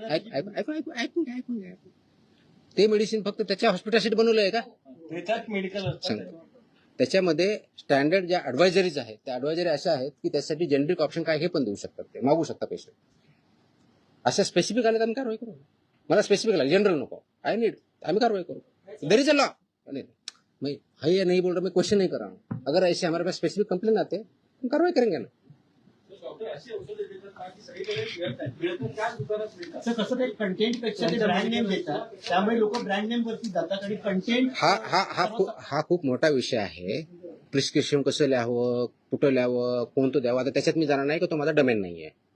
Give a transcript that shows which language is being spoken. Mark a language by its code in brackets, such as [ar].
[mr] ऐकून घ्या. ते मेडिसिन फक्त त्याच्या हॉस्पिटलसाठी बनवलं आहे का? त्याच्यात मेडिकल सांगा. त्याच्यामध्ये स्टँडर्ड ज्या ऍडवायझरीज आहेत त्या ऍडवायझरी अशा आहेत की त्यासाठी जेनरिक ऑप्शन काय हे पण देऊ शकतात, ते मागू शकता पेशंट. अशा स्पेसिफिक आले तर आम्ही कारवाई करू. मला स्पेसिफिक लागेल, जनरल नको. आम्ही कारवाई करू. [en] There is a law. [hi] मैं है नहीं बोल रहा, मैं क्वेश्चन नहीं कर रहा हूँ. अगर ऐसे हमारे पास स्पेसिफिक कंप्लेन आते हैं हम कार्रवाई करेंगे ना. [mr] सर कसं ते कंटेंट पेक्षा ते ब्रँड नेम देतात, त्यामुळे लोक ब्रँड नेम वरती जातात आणि कंटेंट हा खूप मोठा विषय आहे. प्रिस्क्रिप्शन कसं लिहावं, कुठं लिहावं, कोणतं द्यावं, आता त्याच्यात मी जाणार नाही की तो माझा डोमेन नाही आहे.